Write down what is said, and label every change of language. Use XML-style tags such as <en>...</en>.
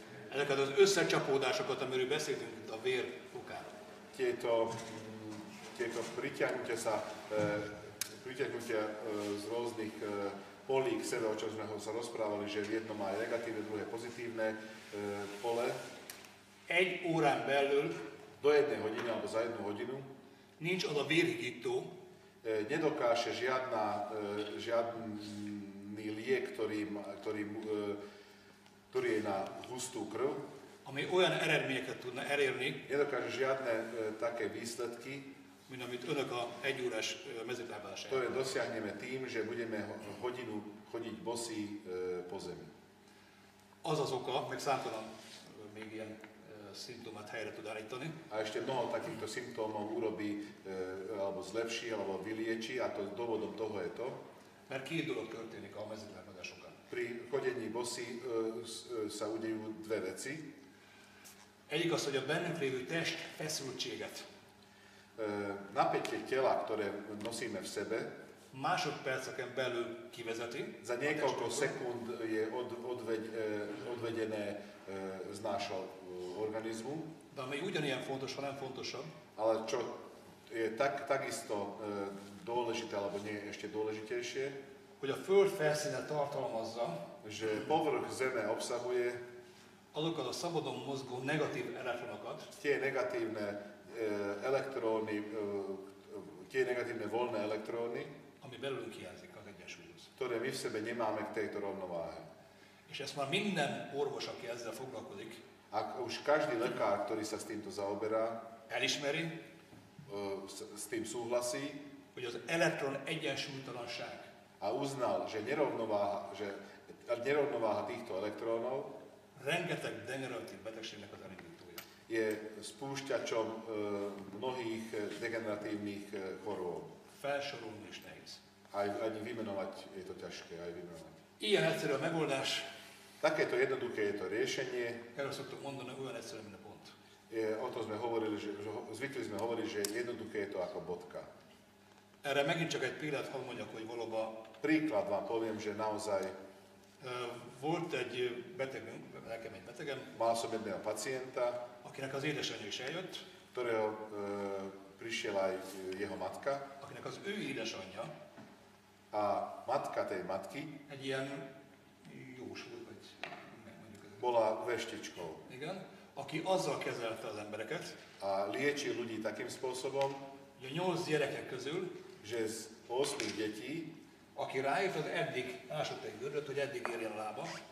<hu>ezeket az összecsapódásokat, amiről beszéltünk itt a vér okán,</hu> <sk>tieto pritiahnutia z rôznych polí k sebe, o čom sme sa rozprávali, že v jednom má negatívne, druhé pozitívne pole.</sk> <hu>1 órán belül</hu> <sk>Do 1 hodiny alebo za 1 hodinu</sk> <hu>nincs az a vérhigító,</hu> <sk>nedokáže žiadny liek, ktorý je na hustú krv,</sk> <hu>ami olyan eredményeket tudna elérni,</hu> <sk>nedokáže žiadne také výsledky,</sk> <hu>mint amit önök a 1 órás mezitlábadás</hu> <sk>ktoré dosiahneme tým, že budeme hodinu chodiť bosí po zemi.</sk> <hu>Az az oka, meg számtalan még ilyen szimptomát helyre tud állítani,</hu> <sk>A ešte mnoho takýchto symptómov urobí, alebo zlepší, alebo vylieči, a to dôvodom toho je to,</sk> <hu>mert 2 dolog történik a mezitlábadásokon.</hu> <sk>pri chodení bosí sa udejú dve veci.</sk> <hu>Egyik az, hogy a bennünk lévő test feszültséget</hu> <sk>Napätie tela, ktoré nosíme v sebe,</sk> <hu>másodperceken belül kivezeti,</hu> <sk>za niekoľko sekúnd je odvedené z nášho organizmu.</sk> <hu>De ami ugyanilyen fontos, ha nem fontosabb,</hu> <sk>Ale čo je takisto dôležité, alebo nie ešte dôležitejšie,</sk> <hu>hogy a Föld felszíne tartalmazza</hu> <sk>že povrch Zeme obsahuje</sk> <hu>azokat a szabadon mozgó negatív elektronokat,</hu> <sk>tie negatívne elektróny, tie negatívne voľné elektróny,</sk> <hu>ami belőlünk hiányzik az egyensúlyhoz.</hu> <sk>ktoré my v sebe nemáme k tejto rovnováhe.</sk> <hu>És ezt már minden orvos, aki ezzel foglalkozik,</hu> <sk>Ak už každý lekár, ktorý sa s týmto zaoberá,</sk> <hu>elismeri,</hu> <sk>s tým súhlasí</sk> <hu>hogy az elektron egyensúlytalanság</hu> <sk>a uznal, že nerovnováha týchto elektrónov</sk> <hu>rengeteg degeneratív betegségnek az elindítója.</hu> <sk>je spúšťačom mnohých degeneratívnych chorôb.</sk> <hu>Felsorolni is nehéz.</hu> <sk>Ani vymenovať je to ťažké, aj vymenovať.</sk> <hu>Ilyen egyszerű a megoldás,</hu> <sk>Takéto jednoduché je to riešenie.</sk> <hu>erről szoktuk mondani, olyan egyszerű, mint a pont.</hu> <sk>O tom sme hovorili, zvykli sme hovoriť, že jednoduché je to ako bodka.</sk> <hu>Erre megint csak egy példát hadd mondjak, hogy valóban</hu> <sk>Príklad vám poviem, že naozaj</sk> <hu>volt egy betegünk, nekem egy betegem,</hu> <sk>mal som jedného pacienta,</sk> <hu>akinek az édesanyja is eljött,</hu> <sk>ktorého prišiel aj jeho matka</sk> <hu>akinek az ő édesanyja</hu> <sk>a matka tej matky</sk> <hu>egy ilyen jósult, vagy mondjuk ez.</hu> <sk>bola veštičkou</sk> <hu>Igen, aki azzal kezelte az embereket,</hu> <sk>a liečil ľudí takým spôsobom,</sk> <hu>hogy a 8 gyerekek közül,</hu> <sk>že z 8 detí,</sk> <hu>aki rájött, az eddig ásott egy gödröt, hogy eddig érjen a lába,</hu>